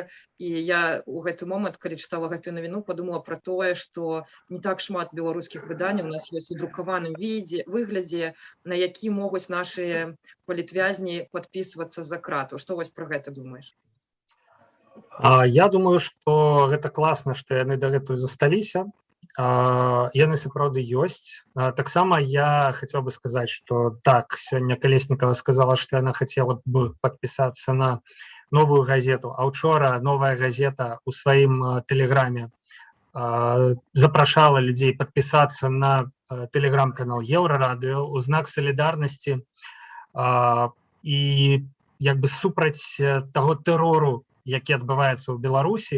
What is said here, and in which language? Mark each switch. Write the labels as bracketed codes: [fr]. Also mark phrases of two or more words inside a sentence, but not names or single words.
[be] І я ў гэты момант, калі чытала гэтую навіну, падумала пра тое, што не так шмат беларускіх выданняў у нас ёсць у друкаваным выглядзе, на які могуць нашыя палітвязні падпісвацца за крату. Што вось пра гэта думаеш? Я думаю, што гэта класна, што яны дагэтуль засталіся. яны сапраўды ёсць. Таксама [ru] я хотел бы сказать, что так, [be] сёння Колесникова [ru] сказала, что она хотела бы подписаться на новую газету, [be] а учора новая газета у сваім тэлеграме запрашала людзей [ru] подписаться на [be] тэлеграм-канал Еўрарадыё у знак солідарнасці і як бы супраць таго тэрору, які адбываецца ў Беларусі.